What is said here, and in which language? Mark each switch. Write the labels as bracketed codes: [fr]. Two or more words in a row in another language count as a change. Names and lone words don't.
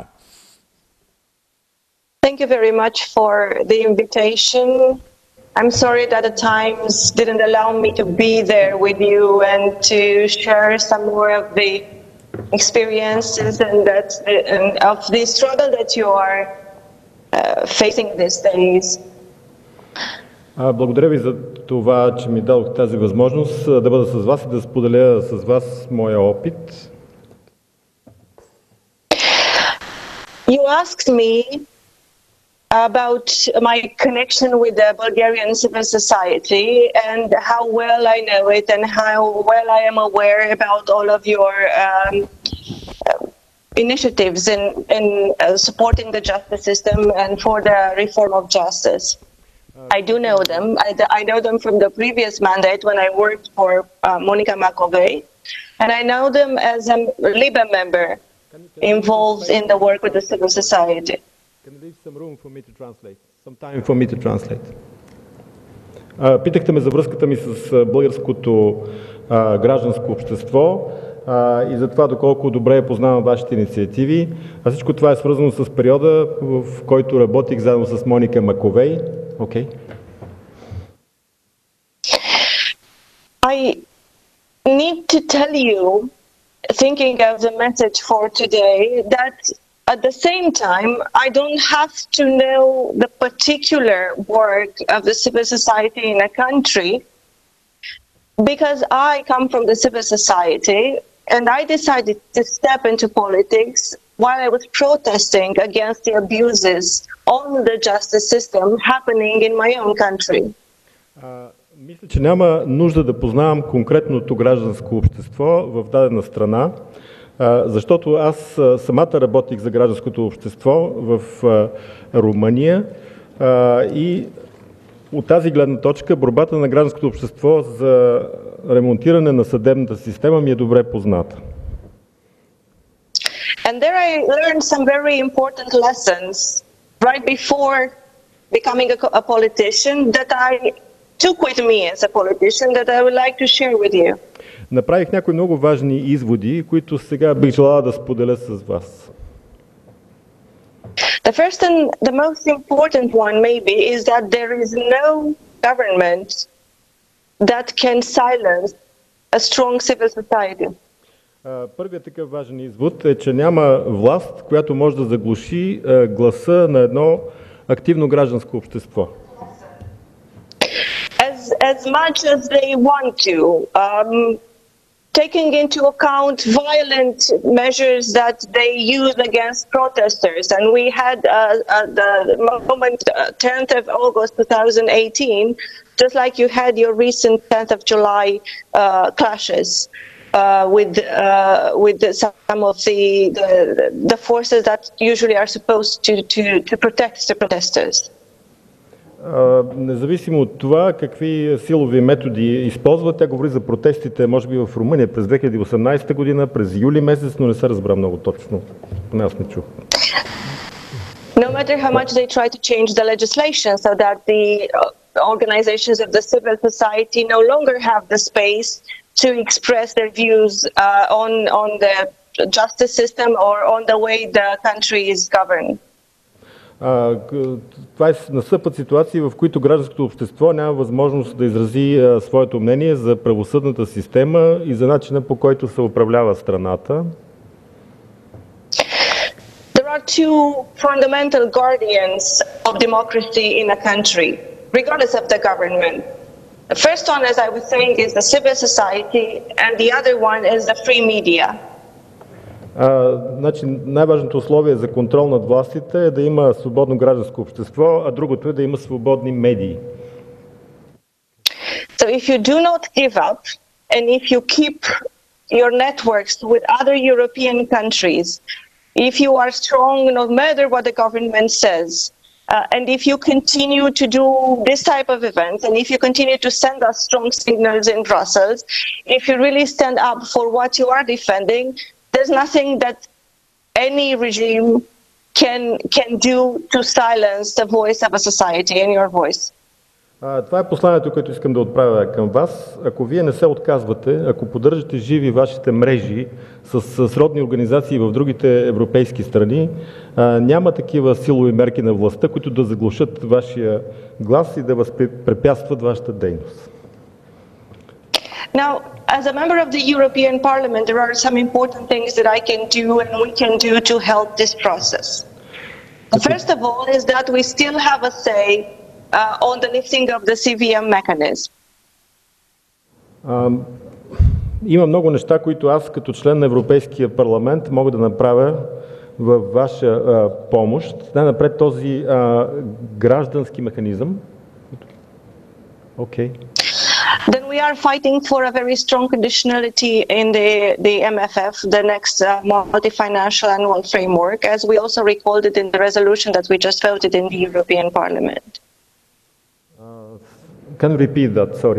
[en] Thank you very much for the invitation. I'm sorry that the times didn't allow me to be there with you and to share some more of the experiences and of the struggle that you are facing these days. [bg] Благодаря ви за това, че ми дадох тази възможност да бъда с вас и да споделя с вас моя опит. [en] You asked me about my connection with the Bulgarian civil society and how well I know it and how well I am aware about all of your initiatives in supporting the justice system and for the reform of justice. I do know them. I know them from the previous mandate when I worked for Monica Macovei, and I know them as a LIBE member involved in the work with the civil society. Can you leave some room for me to translate? Some time for me to translate. [bg] Питахте ме за връзката ми с българското гражданско общество и за това доколко добре познавам вашите инициативи. А всичко това е свързано с периода, в който работих заедно с Моника Маковей. [en] Okay. I need to tell you, thinking of the message for today, that at the same time, I don't have to know the particular work of the civil society in a country, because I come from the civil society and I decided to step into politics while I was protesting against the abuses on the justice system happening in my own country. [bg] Мисля, че няма нужда да познавам конкретното гражданско общество в дадена страна, защото аз самата работих за гражданското общество в Румъния и от тази гледна точка борбата на гражданското общество за ремонтиране на съдебната система ми е добре позната. [en] And there I learned some very important lessons right before becoming a politician that I took with me as a politician that I would like to share with you. [bg] Направих някои много важни изводи, които сега бих желала да споделя с вас. [en] The first and the most important one maybe is that there is no government that can silence a strong civil society. [bg] Първият такъв важен извод е, че няма власт, която може да заглуши гласа на едно активно гражданско общество. [en] As much as they want to, taking into account violent measures that they use against protesters. And we had the moment 10th of August 2018, just like you had your recent 10th of July clashes with some of the forces that usually are supposed to protect the protesters. [bg] Независимо от това какви силови методи използват, тя говори за протестите, може би в Румъния през 2018 година, през юли месец, но не се разбра много точно. Поне аз не чух. [en] No matter how much they try to change the legislation so that the organizations of the civil society no longer have the space to express their views on the justice system or on the way the country is governed. [bg] Това настъпват ситуации, в които гражданското общество няма възможност да изрази своето мнение за правосъдната система и за начина, по който се управлява страната. [en] There are two fundamental guardians of democracy in a country, regardless of the government. The first one, as I was saying, is the civil society, and the other one is the free media. [bg] Значи, най-важното условие за контрол над властите е да има свободно гражданско общество, а другото е да има свободни медии. [en] So if you do not give up and if you keep your networks with other European countries, if you are strong no matter what the government says, And if you continue to do this type of events, and if you continue to send us strong signals in Brussels, if you really stand up for what you are defending, there's nothing that any regime can do to silence the voice of a society and your voice. [bg] Това е посланието, което искам да отправя към вас. Ако вие не се отказвате, ако поддържате живи вашите мрежи с сродни организации в другите европейски страни, няма такива силови мерки на властта, които да заглушат вашия глас и да възпрепятстват вашата дейност. [en] Now, as a member of the European Parliament, there are some important things that I can do and we can do to help this process. First of all is that we still have a say on the lifting of the CVM mechanism. [bg] Има много неща, които аз като член на Европейския парламент мога да направя във ваша помощ. Най-напред този граждански механизъм. [en] Okay. Then we are fighting for a very strong conditionality in the MFF, the next multi-financial annual framework, as we also recalled it in the resolution that we just voted in the European Parliament. Can you repeat that? Sorry.